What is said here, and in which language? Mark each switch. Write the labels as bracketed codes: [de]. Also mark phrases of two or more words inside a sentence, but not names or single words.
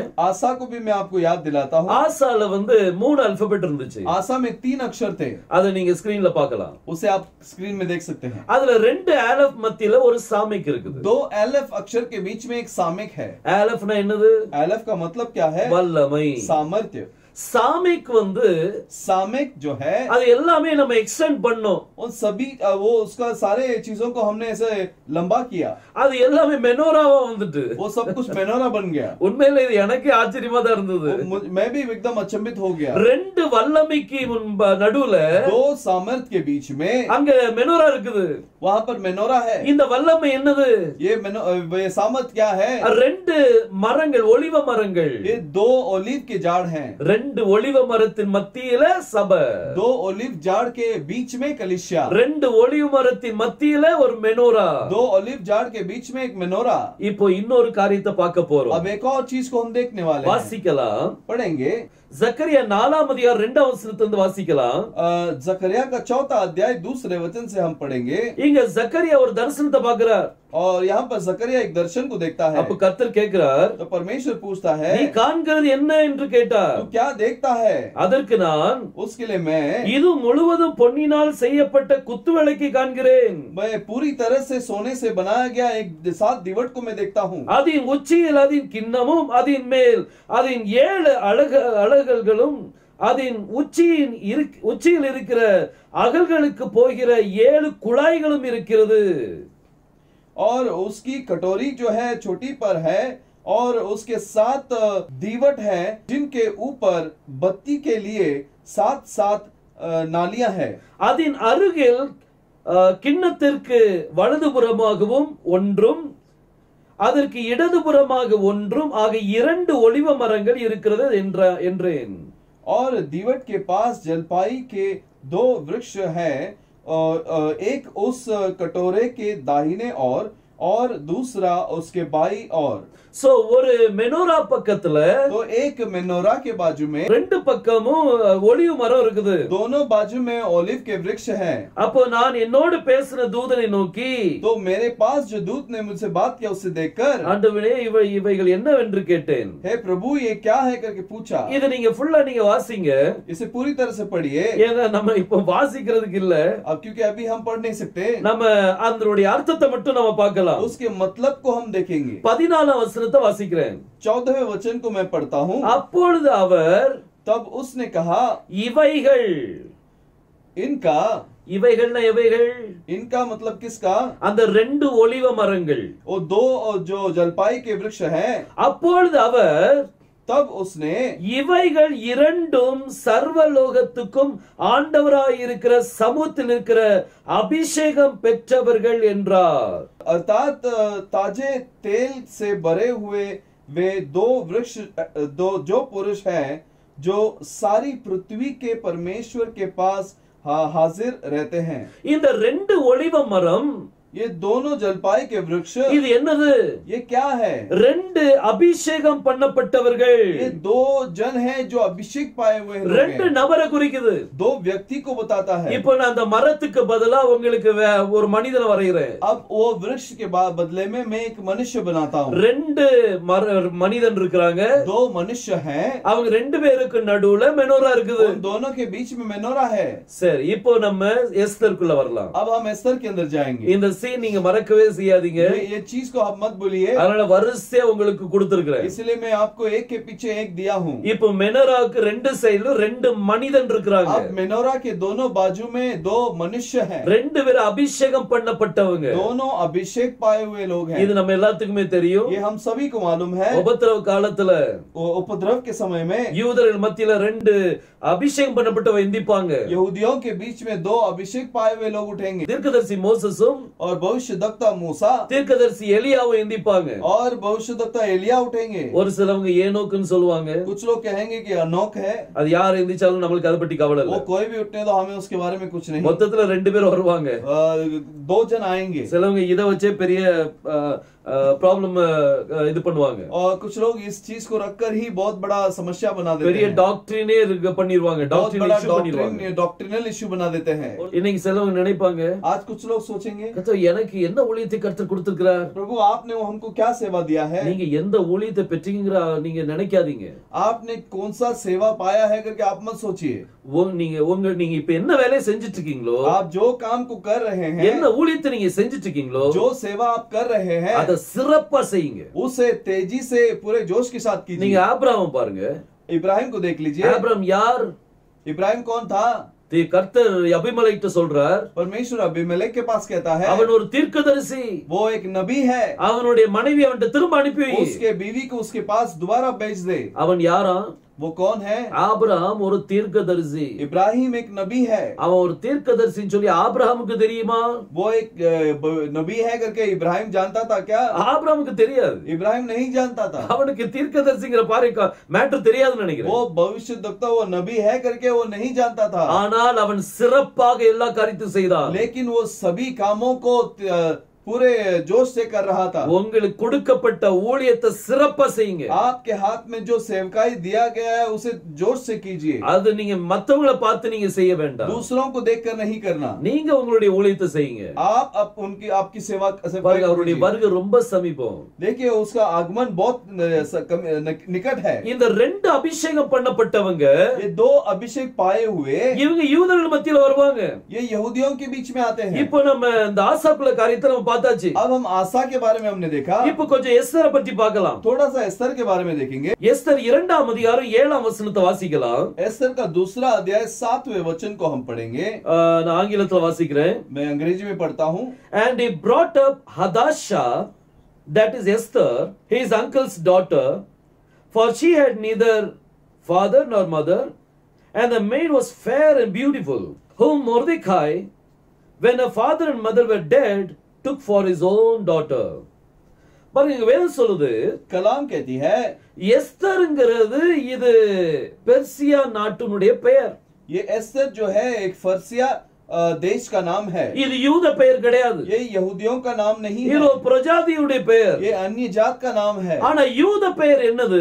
[hi] आसा को भी मैं आपको याद दिलाता हूँ। [ta] ஆசால வந்து 3 அல்பபெட் இருந்துச்சு. [hi] आसा में 3 अक्षर थे, [ta] அதை நீங்க ஸ்கிரீன்ல பார்க்கலாம். [hi] उसे आप स्क्रीन में देख सकते हैं। [ta] அதுல 2 ஆலப் மத்தியில ஒரு சாமிக் இருக்குது. [hi] 2 एलेफ अक्षर के बीच में एक सामिक है। [ta] ஆலப்னா என்னது? [hi] एलेफ का मतलब क्या है? [ta] வல்லமை, [hi] सामर्थ्य। [ta] சாமிக் வந்து [hi] सामिक जो है [ta] அது எல்லாமே நம்ம எக்ஸ்டெண்ட் பண்ணோம். [hi] उन सभी वो उसका सारे चीजों को हमने ऐसे लंबा किया, [ta] அது எல்லாமே மெனோராவா வந்துட்டு [hi] वो सब कुछ मेनोरा बन गया। [ta] உண்மையில இது எனக்கு ஆச்சரியமா தான் இருந்தது. [hi] मैं भी एकदम अचंभित हो गया। [ta] 2 வல்லமைக்கு நடுவுல [hi] 2 सामर्थ्य के बीच में [ta] அங்க மெனோரா இருக்குது. [hi] वहां पर मेनोरा है। [ta] இந்த வல்லமை என்னது? [hi] ये सामर्थ्य क्या है? [ta] 2 மரங்கள், ஒலிவ மரங்கள். [hi] ये 2 ओलिव के झाड़ हैं। [ta] 2 ஒலிவ மரத்தின் மத்தியில சபை. [hi] 2 ओलिव झाड़ के बीच में कलीसिया। [ta] 2 ஒலிவ மரத்தின் மத்தியில ஒரு மெனோரா. [hi] 2 ओलिव झाड़ के बीच में एक मेनोरा। [ta] இப்போ இன்னொரு காரியத்தை பார்க்க போறோம். [hi] अब एक और चीज को हम देखने वाले हैं। [ta] வாசிக்கலாம். [hi] पढ़ेंगे [ta] ஜக்கரியா 4ஆம் அதிகாரம் 2ஆம் வசனத்திலிருந்து வாசிக்கலாம். [hi] जकरिया का 4था अध्याय 2 वचन से हम पढ़ेंगे। [ta] இங்க ஜக்கரியா ஒரு தரிசனத்தை பார்க்கிறார். [hi] और यहाँ पर जकरिया एक दर्शन को देखता है। [ta] அப்ப கர்த்தர் கேட்கிறார், [hi] तो परमेश्वर पूछता है, [ta] நீ காண்கிறது என்ன என்று கேட்டார். [hi] तू क्या देखता है? [ta] அதற்கு நான், [hi] उसके लिए मैं [ta] இது முழுவதும் பொன்னினால் செய்யப்பட்ட குத்துவிளக்கை காண்கிறேன். [hi] पूरी तरह से सोने से बनाया गया एक 7 दिवट को मैं देखता हूँ। [ta] அதன் உச்சியில் அதன் கிண்ணமும் அதன் மேல் அதன் 7 அலகுகளும் அதன் உச்சியில் இருக்கிற அகல்களுக்கு போகிற 7 குழாய்களும் இருக்கிறது. [hi] और उसकी कटोरी जो है छोटी पर है और उसके 7 दीवट है जिनके ऊपर बत्ती के लिए 7 नालियां है। [ta] அதன் அருகில் கிண்ணத்திற்கு வலதுபுறமாகவும் ஒன்றும் அதற்கு இடதுபுறமாக ஒன்றும் ஆக 2 ஒலிவ மரங்கள் இருக்கிறது என்றேன். [hi] और दीवट के पास जलपाई के 2 वृक्ष है, एक उस कटोरे के दाहिने और दूसरा उसके बाई और। [ta] சோ ஒரு மெனோரா பக்கத்துல [hi] तो एक मेनोरा के बाजू में [ta] 2 பக்கமும் ஒலிவ மரம் இருக்குது. [hi] दोनों बाजू में ओलिव के वृक्ष हैं। [ta] அப்போ நான் என்னோடு பேசின தூதனை நோக்கி, [hi] तो मेरे पास जो दूत ने मुझसे बात किया उसे देखकर, [ta] ஆண்டவரே இவைகள் என்னவென்று கேட்டேன். [hi] हे प्रभु ये क्या है करके पूछा। [ta] இது நீங்க ஃபுல்லா நீங்க வாசிங்க. [hi] इसे पूरी तरह से पढ़िए। [ta] ஏன்னா நம்ம இப்போ வாசிக்கிறதுக்கு இல்ல, [hi] अब क्योंकि अभी हम पढ़ नहीं सकते, [ta] நம்ம அதனுடைய அர்த்தத்தை மட்டும் நம்ம பார்க்கலாம். [hi] उसके मतलब को हम देखेंगे। [ta] 14ஆம் வசனத்தை வாசிக்கிறேன். [hi] 14वें वचन को मैं पढ़ता हूँ। [ta] அப்பொழுது அவர், [hi] तब उसने कहा, [ta] இவைகள், [hi] इनका, [ta] இவைகள்னா எவைகள்? [hi] इनका मतलब किसका? [ta] அந்த 2 ஒலிவ மரங்கள். [hi] वो 2 जो जलपाई के वृक्ष हैं। [ta] அப்பொழுது அவர், [hi] तब उसने [ta] இவைகள் இரண்டும் சர்வலோகத்துக்கும் ஆண்டவராய் இருக்கிற சமூகத்தில் இருக்கிற அபிஷேகம் பெற்றவர்கள் என்றார். [hi] अर्थात ताजे तेल से भरे हुए वे दो वृक्ष जो पुरुष हैं जो सारी पृथ्वी के परमेश्वर के पास हाजिर रहते हैं. [ta] இந்த ரெண்டு ஒலிவ மரம், [hi] ये दोनों जलपाई के वृक्ष, [ta] இது என்னது? [hi] ये क्या है? [ta] ரெண்டு அபிஷேகம் பண்ணப்பட்டவர்கள். [hi] ये दो जन हैं जो अभिषेक पाए हुए हैं. [ta] ரெண்டு நபரை குறிக்குது. [hi] दो व्यक्ति को बताता है. [ta] இப்போ நான் அந்த மரத்துக்கு பதிலா உங்களுக்கு ஒரு மனிதனை வரைகிறேன். [hi] अब वो वृक्ष के बदले में मैं एक मनुष्य बनाता हूँ. [ta] ரெண்டு மனிதன் இருக்கிறாங்க. [hi] दो मनुष्य हैं. [ta] அவங்க ரெண்டு பேருக்கு நடுவுல மெனோரா இருக்குது. [hi] उन दोनों के बीच में मेनोरा है. [ta] சரி, இப்போ நம்ம எஸ்தருக்குள்ள வரலாம். [hi] अब हम एस्तर के अंदर जाएंगे. [ta] இந்த சீன் நீங்க மறக்கவே செய்யாதீங்க. [hi] ये चीज को आप मत भूलिए. [ta] அதனால வரிசையா உங்களுக்கு கொடுத்திருக்கிறேன். [hi] इसलिए मैं आपको एक के पीछे एक दिया हूँ. [ta] இப்போ மெனோராக்கு ரெண்டு சைடுல ரெண்டு மனிதன் இருக்காங்க. [hi] अब मेनोरा के दोनों बाजू में दो मनुष्य हैं. [ta] ரெண்டு பேர் அபிஷேகம் பண்ணப்பட்டவங்க. [hi] दोनों अभिषेक पाए हुए लोग हैं. [ta] இது நம்ம எல்லாத்துக்குமே தெரியும். [hi] ये हम सभी को मालूम है. [ta] உபத்திரவ காலத்துல [hi] उपद्रव के समय में [ta] யூதர்கள் மத்தியில ரெண்டு அபிஷேகம் பண்ணப்பட்டவங்க எந்திப்பாங்க. [hi] यहूदियों के बीच में दो अभिषेक पाए हुए लोग उठेंगे. [ta] தீர்க்கதரிசி மோசஸும் [hi] और भविष्यद्वक्ता मूसा, [ta] தீர்க்கதரிசி எலியாவும் எந்திப்பாங்க. [hi] और भविष्यद्वक्ता एलिया उठेंगे. [ta] ஒரு சிலவங்க ஏனோக்குன்னு சொல்லுவாங்க. [hi] कुछ लोग कहेंगे कि अनोक है. [ta] அது யார் எந்திச்சாலும் நம்மளுக்கு அதை பத்தி கவலை இல்ல. [hi] वो कोई भी उठने दो, हमें उसके बारे में कुछ नहीं. [ta] மொத்தத்துல ரெண்டு பேர் வருவாங்க. [hi] दो जन आएंगे. [ta] சிலவங்க இத வச்சே பெரிய प्रॉब्लम இது பண்ணுவாங்க. [hi] और कुछ लोग इस चीज को रखकर ही बहुत बड़ा समस्या बना देते हैं. [ta] பெரிய டாக்டரினே பண்ணிடுவாங்க. [en] doctrinal issue [hi] बना देते हैं. [ta] இன்னைக்கு சிலவங்க நினைப்பாங்க, [hi] आज कुछ लोग सोचेंगे, [ta] கர்த்தர் எனக்கு என்ன ஊழியத்தை கர்த்தர் கொடுத்திருக்கிறார்? [hi] प्रभु आपने हमको क्या सेवा दिया है? [ta] நீங்க எந்த ஊழியத்தை பெற்றீங்கற நீங்க நினைக்காதீங்க. [hi] आपने कौन सा सेवा पाया है करके आप मत सोचिए. [ta] நீங்க இப்ப என்ன வேலையை செஞ்சிட்டு இருக்கீங்களோ, [hi] आप जो काम को कर रहे हैं, [ta] என்ன ஊழியத்தை நீங்க செஞ்சிட்டு இருக்கீங்களோ, [hi] जो सेवा आप कर रहे हैं, [ta] அத சிறப்பா செய்யுங்க. [hi] उसे तेजी से पूरे जोश के साथ कीजिए. [ta] நீங்க ஆபிரகாம் பாருங்க. [hi] इब्राहिम को देख लीजिए. [ta] ஆபிரகாம் யார்? [hi] इब्राहिम कौन था? [ta] கர்த்தர் அபிமெலேக்கிட்ட சொல்றார், [hi] परमेश्वर अबीमेलेक के पास कहता है [ta] அவன் ஒரு தீர்க்கதரிசி, [hi] वो एक नबी है. [ta] அவனுடைய மனைவி அவன்கிட்ட திரும்ப அனுப்பி வை. [hi] उसके बीवी को उसके पास दोबारा भेज दे. [ta] அவன் யாரா? [hi] वो कौन है? [ta] ஆபிரகாம் ஒரு தீர்க்கதரிசி. [hi] इब्राहिम एक नबी है. [ta] அவன் ஒரு தீர்க்கதரிசின்னு சொல்லி ஆபிரகாமுக்கு தெரியுமா? [hi] वो एक नबी है करके इब्राहिम जानता था क्या? [ta] ஆபிரகாமுக்கு தெரியாது. [hi] इब्राहिम नहीं जानता था. [ta] அவனுக்கு தீர்க்கதரிசிங்கிற மேட்டர் தெரியாதுன்னு நினைக்கிறேன். [hi] वो भविष्यद्वक्ता वो नबी है करके वो नहीं जानता था. [ta] ஆனால் அவன் சிறப்பாக எல்லா காரியத்தையும் செய்தான். [hi] लेकिन वो सभी कामों को पूरे जोश से कर रहा था. [ta] உங்களுக்கு கொடுக்கப்பட்ட ஊழியத்தை சிறப்பா செய்யுங்க. [hi] आपके हाथ में जो सेवकाई दिया गया है उसे जोश से कीजिए. [ta] அது நீங்க மத்தவங்கள பார்த்து நீங்க செய்ய வேண்டாம். [hi] दूसरों को देखकर नहीं करना. [ta] நீங்க உங்களுடைய ஊழியத்தை செய்யுங்க. [hi] आप आपकी सेवा [ta] அவருடைய வருகை ரொம்ப சமீபம். [hi] देखिए उसका आगमन बहुत निकट है. [ta] இந்த ரெண்டு அபிஷேகம் பண்ணப்பட்டவங்க, [hi] ये दो अभिषेक पाए हुए, [ta] இவங்க யூதர்கள் மத்தியில வருவாங்க. [hi] ये यहूदियों के बीच में आते हैं. [ta] இப்போ நம்ம இந்த ஆசாக்குள்ள காரியத்தை நம்ம பார்த்தாச்சு. [hi] अब हम आसा के बारे में हमने देखा. [ta] இப்போ கொஞ்சம் எஸ்தரை பத்தி பார்க்கலாம். [hi] थोड़ा सा एस्तर के बारे में देखेंगे. [ta] எஸ்தர் 2ஆம் அதிகாரம் 7ஆம் வசனத்தை வாசிக்கலாம். [hi] एस्तर का दूसरा अध्याय 7वें वचन को हम पढ़ेंगे. [ta] நான் ஆங்கிலத்துல வாசிக்கிறேன். [hi] मैं अंग्रेजी में पढ़ता हूँ. [en] And he brought up Hadassah, that is Esther, his uncle's daughter, for she had neither father nor mother, and the maid was fair and beautiful, whom Mordecai, when her father and mother were dead, took for his own daughter. [ta] பாருங்க, வேதம் சொல்லுது, [hi] कलाम कहती है, [ta] எஸ்தர்ங்கிறது இது பெர்சியா நாட்டினுடைய பெயர். [hi] ये एस्तर जो है एक फर्सिया देश का नाम है. [ta] இது யூத பெயர் கிடையாது. [hi] ये यहूदियों का नाम नहीं है. [ta] இது ஒரு பிரஜாதியுடைய பெயர். [hi] ये अन्य जात का नाम है. [ta] ஆனா யூத பெயர் என்னது?